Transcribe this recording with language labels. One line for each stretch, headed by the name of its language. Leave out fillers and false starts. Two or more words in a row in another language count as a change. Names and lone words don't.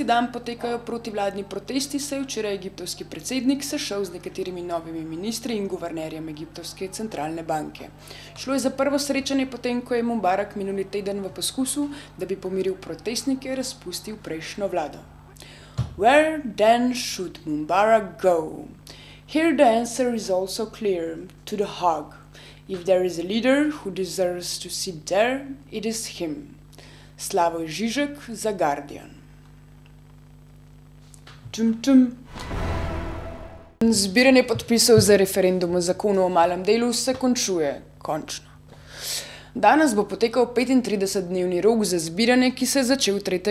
Slovenian: dan potekajo protivladni protesti, se je včeraj egiptovski predsednik sešel z nekaterimi novimi ministri in guvernerjem Egiptovske centralne banke. Šlo je za prvo srečanje potem, ko je Mubarak minuli teden v poskusu, da bi pomiril protestnike, razpustil prejšnjo vlado.
English: Where then should Mubarak go? Here the answer is also clear, to the Hague. If there is a leader who deserves to sit there, it is him.
Slovenian: Slavoj Žižek za Guardian. Zbiranje podpisov za referendum o zakonu o malem delu se končuje, končno. Danes bo potekal 35-dnevni rok za zbiranje, ki se je začel 3.